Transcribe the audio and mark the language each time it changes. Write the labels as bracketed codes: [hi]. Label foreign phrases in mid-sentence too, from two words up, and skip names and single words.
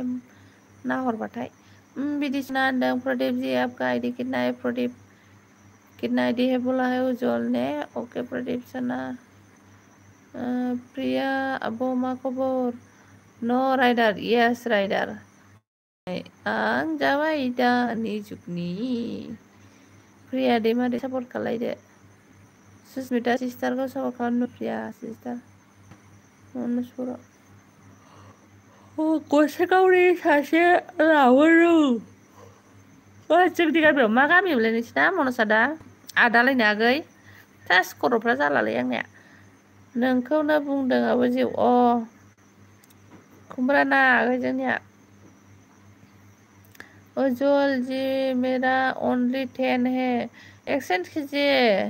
[brx] नाहरबाथाय बिदिसिना होनदों [hi] प्रदीप जी आपका आईडी कितना है प्रदीप कितना आईडी है बोला है उज्जवल ने ओके प्रदीप सना [brx] प्रिया अब मा खबर न' राइडार [en] yes rider [brx] आं जाबाय दानि जुगनि प्रिया दैमारि सापर्ट खालायदो सुस्मिता सिस्टारखौ सापर्ट खालामनो प्रिया सिस्टार मनसुरा गसाइगावनि सासे लाबोदों जोंनि गामियाव मा गामियावलाय नोंसिना मनसा दा आदालायनो आगै थास खर'फ्रा जालालै आंनिया नोंखौनो बुंदों आबो जिउ खुमब्रा ना आगै जोंनिया [hi] उज्जवल जी मेरा ओनली 10 है एक्सेंट कीजिए